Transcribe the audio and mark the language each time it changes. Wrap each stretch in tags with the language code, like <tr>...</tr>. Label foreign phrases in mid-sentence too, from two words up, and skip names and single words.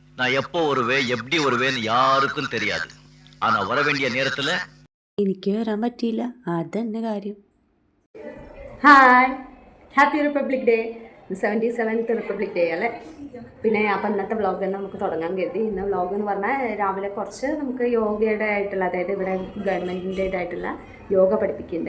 <ta>நான் எப்போ வருவேன் எப்படி வருவேன்னு யாருக்கும் தெரியாது. ஆனா வர வேண்டிய நேரத்துல</ta> <ml>എനിക്ക് വരാൻ പറ്റിയില്ല, അതന്നെ കാര്യം. ഹായ്,</ml> <en>Happy Republic Day.</en> <ml>77th റിപ്പബ്ലിക് ഡേ അല്ലേ. പിന്നെ അപ്പം ഇന്നത്തെ വ്ളോഗ് തന്നെ നമുക്ക് തുടങ്ങാൻ കരുതി. ഇന്ന് വ്ളോഗ് എന്ന് പറഞ്ഞാൽ രാവിലെ കുറച്ച് നമുക്ക് യോഗയുടെ ആയിട്ടുള്ള, അതായത് ഇവിടെ ഗവൺമെൻറ്റിൻ്റേതായിട്ടുള്ള യോഗ പഠിപ്പിക്കുന്നുണ്ട്.</ml>